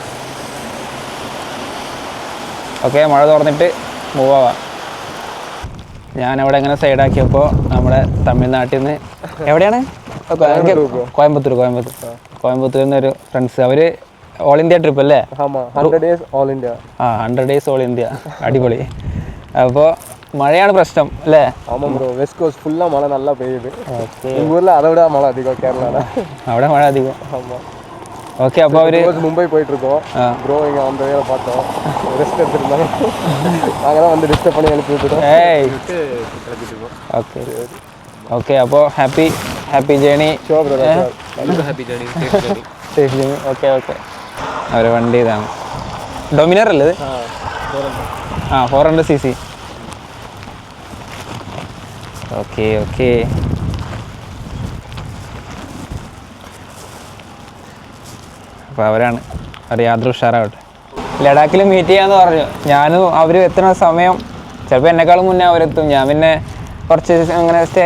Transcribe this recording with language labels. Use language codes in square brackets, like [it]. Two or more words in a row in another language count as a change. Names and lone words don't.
[ml] ഓക്കെ, മഴ തുറന്നിട്ട് മൂവ് ആവാം. ഞാനവിടെ ഇങ്ങനെ സൈഡാക്കിയപ്പോൾ നമ്മുടെ തമിഴ്നാട്ടിൽ നിന്ന്, എവിടെയാണ്? കോയമ്പത്തൂരിൽ നിന്നൊരു ഫ്രണ്ട്സ്. അവർ [en] all India trip [ml] അല്ലേ? [en] 100 days all India. 100 days all India. [ml] അടിപൊളി. അപ്പോൾ മഴയാണ് പ്രശ്നം അല്ലേ? [en] west coast [ml] ഫുള്ളാ മഴ നല്ല പെയ്യുது. ഊരിൽ അതോടെ മഴ അധികം, കേരള അവിടെ മഴ അധികം. [ta] ஓகே அப்போ அவரு மும்பை போயிட்டு இருக்கோம் ப்ரோ இங்க அந்த வேலை பார்த்தோம் ரெஸ்ட் எடுத்துருந்தாங்க நாங்க தான் வந்து டிஸ்டர்ப் பண்ணி அனுப்பி விட்டுட்டோம் ஏய் [en] okay okay [ta] அப்போ [en] happy journey ഷോ ബ്രദർ [ml] നല്ല [en] happy journey safe journey okay okay [ml] അവരെ വണ്ടി ഇതാണ് ഡൊമിനർ അല്ലേ ഇത് ആ 400cc [en] okay okay [ml] അപ്പോൾ അവരാണ് അവർ യാത്ര ഉഷാറാവട്ടെ ലഡാക്കിൽ മീറ്റ് ചെയ്യാമെന്ന് പറഞ്ഞു ഞാനും അവർ എത്തുന്ന സമയം ചിലപ്പോൾ എന്നെക്കാളും മുന്നേ അവരെത്തും ഞാൻ പിന്നെ കുറച്ച് അങ്ങനെ സ്റ്റേ